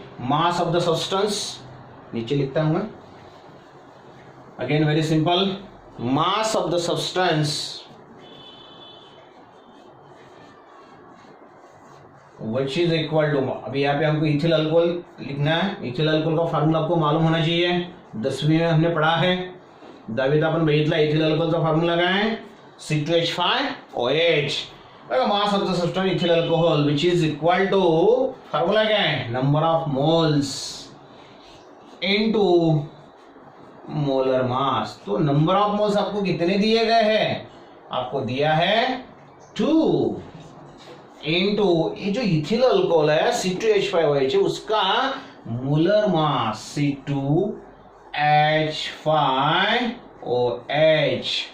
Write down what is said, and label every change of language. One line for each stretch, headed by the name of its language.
Hindi: Mass of the substance नीचे लिखता हूं मैं, again very simple. Mass of the substance which is equal to, अभी यहाँ पे हमको इथिल अल्कोहल लिखना है. इथिल अल्कोहल का फॉर्मूला आपको मालूम होना चाहिए, 10वीं में हमने पढ़ा है.
Marathi: 10वीत आपण बघितला इथिल अल्कोहलचा फॉर्म्युला काय आहे, C2H5OH.
English: बघा mass of the substance ethyl alcohol which is equal to,
Hindi: formula क्या है,
English: Number of moles into molar mass.
Hindi: तो नंबर ऑफ मोल्स आपको कितने दिए गए हैं, आपको दिया है 2 इनटू ये जो इथिल अल्कोहल है C2H5OH उसका मोलर मास C2H5OH.